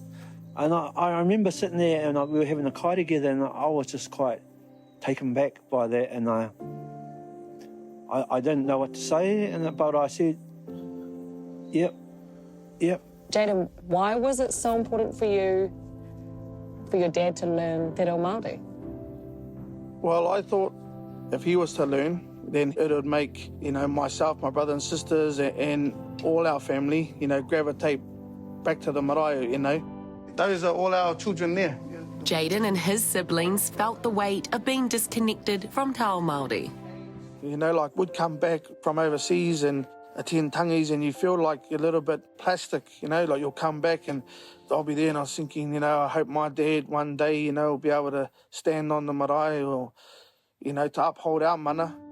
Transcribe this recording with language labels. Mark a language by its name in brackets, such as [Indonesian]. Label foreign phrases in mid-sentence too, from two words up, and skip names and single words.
[English] And I remember sitting there and we were having a kai together and I was just quite taken back by that, and I didn't know what to say, but I said, yep. Jayden, why was it so important for you, for your dad to learn [Māori] te reo Māori? [English] Well, I thought if he was to learn, then it would make, you know, myself, my brothers and sisters, and all our family, you know, gravitate back to the marae, you know. Those are all our children there. Jayden and his siblings felt the weight of being disconnected from [Māori] te ao Māori. [English] You know, like, we'd come back from overseas and attend tangis and you feel like you're a little bit plastic, you know, like you'll come back and I'll be there and I was thinking, you know, I hope my dad one day, you know, will be able to stand on the marae or, you know, to uphold our mana.